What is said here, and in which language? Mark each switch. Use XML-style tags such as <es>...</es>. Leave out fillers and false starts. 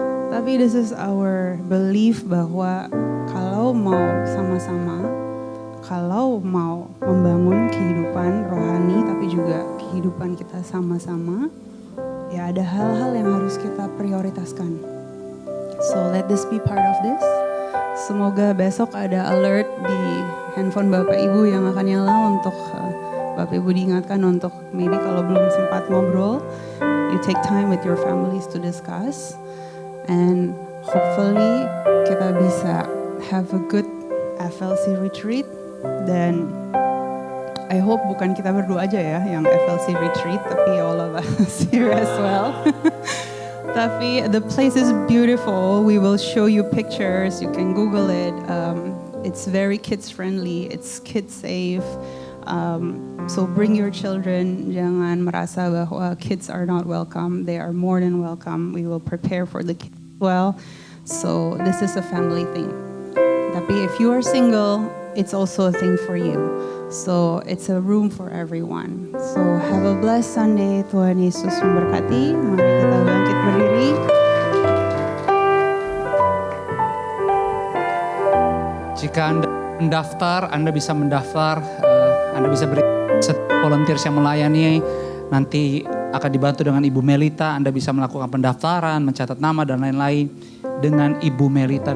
<id>Tapi</id> <en>this is our belief</en> <id>bahwa kalau mau sama-sama, kalau mau membangun kehidupan rohani tapi juga kehidupan kita sama-sama, ya ada hal-hal yang harus kita prioritaskan.</id> <en>So let this be part of this.</en> <id>Semoga besok ada alert di handphone Bapak Ibu yang akan nyala untuk Bapak Ibu diingatkan untuk</id> <en>maybe</en> <id>kalau belum sempat ngobrol,</id> <en>you take time with your families to discuss. And hopefully</en> <id>kita bisa</id> <en>have a good FLC retreat.</en> <id>Dan</id> <en>I hope</en> <id>bukan kita berdua aja ya yang FLC retreat, tapi</id> <en>all of us here as well.</en> <id>Tapi</id> <en>the place is beautiful. We will show you pictures. You can Google it. It's very kids friendly. It's kids safe. So bring your children.</en> <id>Jangan merasa bahwa</id> <en>kids are not welcome. They are more than welcome. We will prepare for the kids well. So this is a family thing.</en> <id>Tapi</id> <en>if you are single, it's also a thing for you. So it's a room for everyone. So have a blessed Sunday.</en> <id>Tuhan Yesus memberkati. Mari kita bangkit berdiri. Jika Anda mendaftar, Anda bisa mendaftar. Anda bisa beri volunteers yang melayani. Nanti akan dibantu dengan Ibu Melita. Anda bisa melakukan pendaftaran, mencatat nama dan lain-lain dengan Ibu Melita.</id>